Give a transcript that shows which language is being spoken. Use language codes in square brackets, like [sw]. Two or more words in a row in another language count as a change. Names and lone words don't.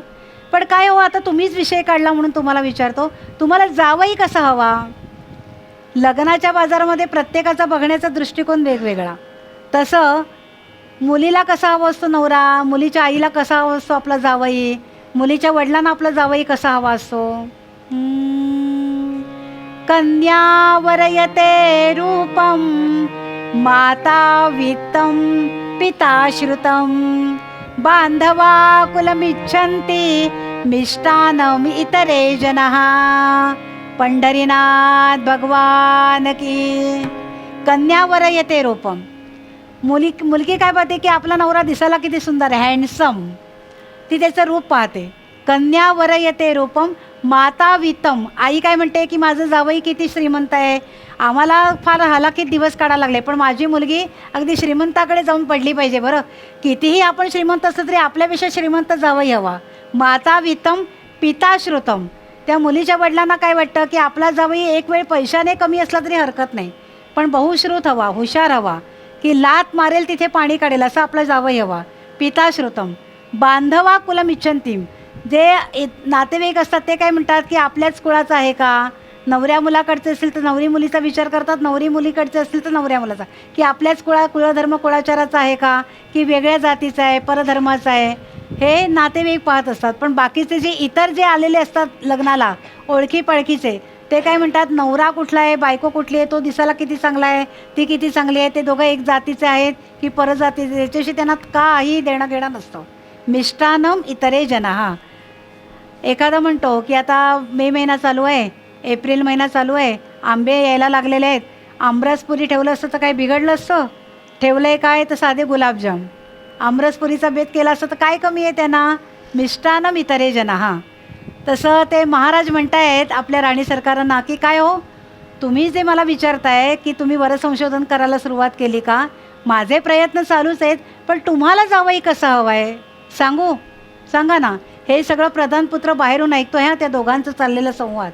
[mr] पण काय हो, आता तुम्हीच विषय काढला म्हणून तुम्हाला विचारतो, तुम्हाला जावई कसा हवा? लग्नाच्या बाजारामध्ये प्रत्येकाचा बघण्याचा दृष्टिकोन वेगवेगळा. तसं मुलीला कसा हवा असतो नवरा, मुलीच्या आईला कसा हवा असतो आपला जावई, मुलीच्या वडिलांना आपला जावई कसा हवा असतो. [sa] कन्यावरयते रूपम माता वित्तं पिता श्रुतं, बांधवा कुलमिच्छन्ति मिष्टान्नम इतरे जनः. [hi] पंढरीनाथ भगवान की. [sa] कन्यावरयते रूपम, [mr] मुलगी काय पाहते की आपला नवरा दिसायला किती सुंदर आहे, हँडसम, ती त्याचं रूप पाहते. [sa] कन्यावरयते रूपम माता वित्तम, [mr] आई काय म्हणते की माझं जावई किती श्रीमंत आहे, आम्हाला फार हालाकीत दिवस काढायला लागले, पण माझी मुलगी अगदी श्रीमंताकडे जाऊन पडली पाहिजे. बरं, कितीही आपण श्रीमंत असलं तरी आपल्यापेक्षा श्रीमंत जावई हवा. [sa] माता वित्तम पिता श्रुतम, [mr] त्या मुलीच्या वडिलांना काय वाटतं की आपला जावई एक वेळ पैशाने कमी असला तरी हरकत नाही, पण बहुश्रुत हवा, हुशार हवा, की लात मारेल तिथे पाणी काढेल असं आपला जावई हवा. [sa] पिता श्रुतम. बांधवा कुलम इच्छन्तीम, [mr] जे नातेवाईक असतात ते काय म्हणतात की आपल्याच कुळाचं आहे का. नवऱ्या मुलाकडचे असेल तर नवरी मुलीचा विचार करतात, नवरी मुलीकडचे असतील तर नवऱ्या मुलाचा, की आपल्याच कुळधर्म कुळाचाराचा आहे का, की वेगळ्या जातीचा आहे, परधर्माचा आहे, हे नातेवाईक पाहत असतात. पण बाकीचे जे इतर जे आलेले असतात लग्नाला ओळखी पळखीचे, ते काय म्हणतात नवरा कुठला आहे, बायको कुठली आहे, तो दिसायला किती चांगला आहे, ती किती चांगली आहे, ते दोघं एक जातीचे आहेत की परजातीचे, याच्याशी त्यांना काही देणं घेणं नसतं. [sa] मिष्टान्नम इतरे जनः. [mr] एखादा म्हणतो की आता मे महिना चालू आहे, एप्रिल महिना चालू आहे, आंबे यायला लागलेले आहेत, आमरसपुरी ठेवलं असतं तर काय बिघडलं असतं? ठेवलं आहे काय तर साधे गुलाबजाम. आमरसपुरीचा बेत केला असतं तर काय कमी आहे त्यांना? [sa] मिष्टान्नम इतरे जनः. [mr] तसं ते महाराज म्हणतायत आपल्या राणी सरकारांना की काय हो, तुम्ही जे मला विचारताय की तुम्ही वरसंशोधन करायला सुरुवात केली का, माझे प्रयत्न चालूच आहेत, पण तुम्हाला जावई कसा हवा आहे सांगू, सांगा ना. हे सगळं प्रधानपुत्र बाहेरून ऐकतो ह्या त्या दोघांचं चाललेलं संवाद.